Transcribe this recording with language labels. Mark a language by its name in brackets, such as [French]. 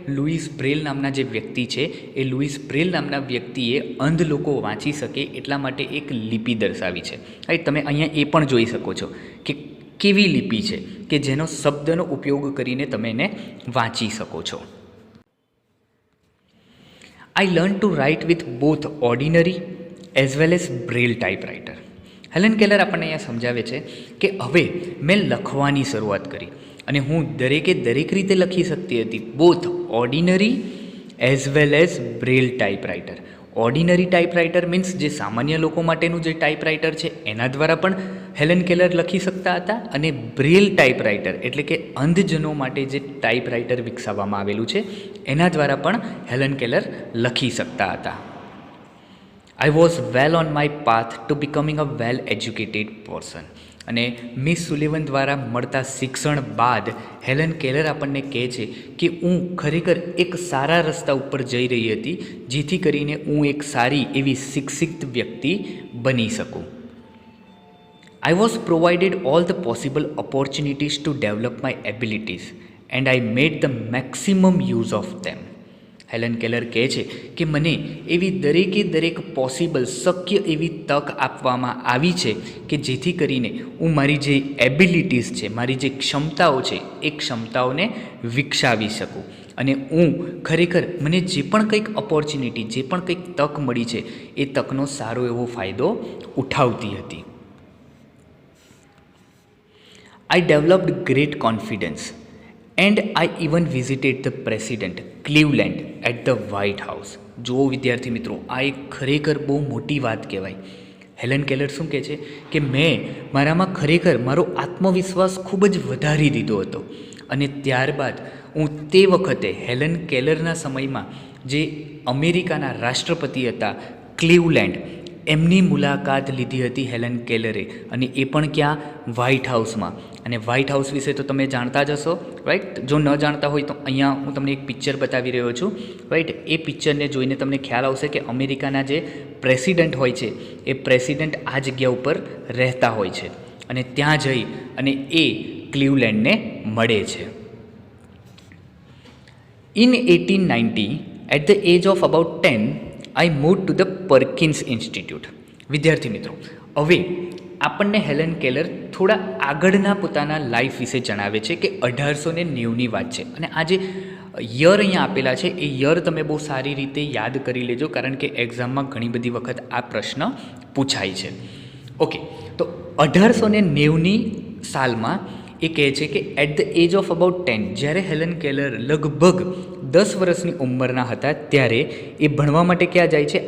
[Gujarati] Louis Braille નામના જે વ્યક્તિ છે એ લુઈસ બ્રેલ નામના વ્યક્તિએ અંધ લોકો વાંચી શકે એટલા માટે એક લિપિ દર્શાવી છે, રાઈટ? તમે અહીંયા એ પણ જોઈ શકો છો કે કેવી લિપિ છે કે જેનો શબ્દનો ઉપયોગ કરીને તમે એને વાંચી શકો છો. [English] I learned to write with both ordinary as well as braille typewriter. [Gujarati] Helen Keller આપણને અહીંયા સમજાવે છે કે હવે મેં લખવાની શરૂઆત કરી અને હું દરેક રીતે લખી શકતી હતી, [English] Both ordinary as well as Braille typewriter. [Gujarati] Ordinary typewriter means જે સામાન્ય લોકો માટેનું જે ટાઈપરાઇટર છે એના દ્વારા પણ હેલન કેલર લખી શકતા હતા, અને બ્રેલ ટાઈપરાઇટર એટલે કે અંધજનો માટે જે ટાઈપરાઇટર વિકસાવવામાં આવેલું છે એના દ્વારા પણ હેલન કેલર લખી શકતા હતા. [English] I was well on my path to becoming a well educated person. [Gujarati] અને મિસ સુલેવન દ્વારા મળતા શિક્ષણ બાદ હેલન કેલર આપણને કહે છે કે હું ખરેખર એક સારા રસ્તા ઉપર જઈ રહી હતી જેથી કરીને હું એક સારી એવી શિક્ષિત વ્યક્તિ બની શકું. [English] I was provided all the possible opportunities to develop my abilities and I made the maximum use of them. [Gujarati] Helen Keller કહે છે કે મને એવી દરેક પોસિબલ શક્ય એવી તક આપવામાં આવી છે કે જેથી કરીને હું મારી જે એબિલિટીઝ છે, મારી જે ક્ષમતાઓ છે એ ક્ષમતાઓને વિકસાવી શકું, અને હું ખરેખર મને જે પણ કંઈક ઓપોર્ચ્યુનિટી, જે પણ કંઈક તક મળી છે એ તકનો સારો એવો ફાયદો ઉઠાવતી હતી. [English] I developed great confidence and I even visited the president Cleveland at the White House. [Gujarati] જુઓ વિદ્યાર્થી મિત્રો, આ એક ખરેખર બહુ મોટી વાત કહેવાય. હેલન કેલર શું કહે છે કે મેં મારામાં ખરેખર મારો આત્મવિશ્વાસ ખૂબ જ વધારી દીધો હતો, અને ત્યારબાદ હું તે વખતે હેલન કેલરના સમયમાં જે અમેરિકાના રાષ્ટ્રપતિ હતા ક્લીવલેન્ડ, એમની મુલાકાત લીધી હતી હેલન કેલરે, અને એ પણ ક્યાં? વ્હાઇટ હાઉસમાં. અને વ્હાઇટ હાઉસ વિશે તો તમે જાણતા જ હશો, રાઈટ? જો ન જાણતા હોય તો અહીંયા હું તમને એક પિક્ચર બતાવી રહ્યો છું, રાઈટ? એ પિક્ચરને જોઈને તમને ખ્યાલ આવશે કે અમેરિકાના જે પ્રેસિડન્ટ હોય છે એ પ્રેસિડન્ટ આ જગ્યા ઉપર રહેતા હોય છે, અને ત્યાં જઈ અને એ ક્લીવલેન્ડને મળે છે. [English] In 1890, at the age of about 10, I moved to the Perkins Institute. [Gujarati] વિદ્યાર્થી મિત્રો, હવે આપણને હેલન કેલર થોડા આગળના પોતાના લાઈફ વિશે જણાવે છે કે 1890ની વાત છે. અને આ જે યર અહીંયા આપેલા છે એ યર તમે બહુ સારી રીતે યાદ કરી લેજો, કારણ કે એક્ઝામમાં ઘણી બધી વખત આ પ્રશ્ન પૂછાય છે. ઓકે, તો 1890ની સાલમાં એ કહે છે કે [English] at the age of about 10, [Gujarati] જ્યારે હેલન કેલર લગભગ 10 વર્ષની ઉંમરના હતા ત્યારે એ ભણવા માટે ક્યાં જાય છે?